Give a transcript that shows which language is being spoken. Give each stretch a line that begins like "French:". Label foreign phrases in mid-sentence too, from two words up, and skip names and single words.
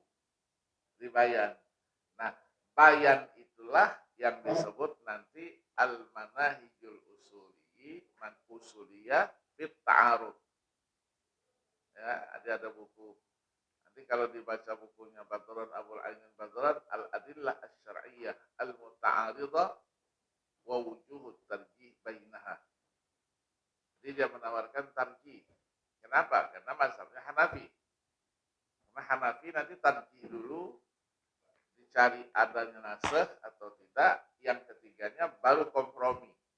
Indonesian: Dibayan. Nah, bayan itulah yang disebut nanti
Arabic: المناهج الأصولية في التعارض.
Indonesian: Ya, ada buku. Nanti kalau dibaca bukunya Badron Abul Ainin Badron,
Arabic: الأدلة الشرعية المتعارضة ووجوه الترجيح بينها.
Indonesian: Jadi dia menawarkan tarjih. Kenapa? Karena mazhabnya Hanafi. Karena Hanafi nanti tarjih dulu, dicari adanya nasakh atau tidak, yang ketiganya baru kompromi.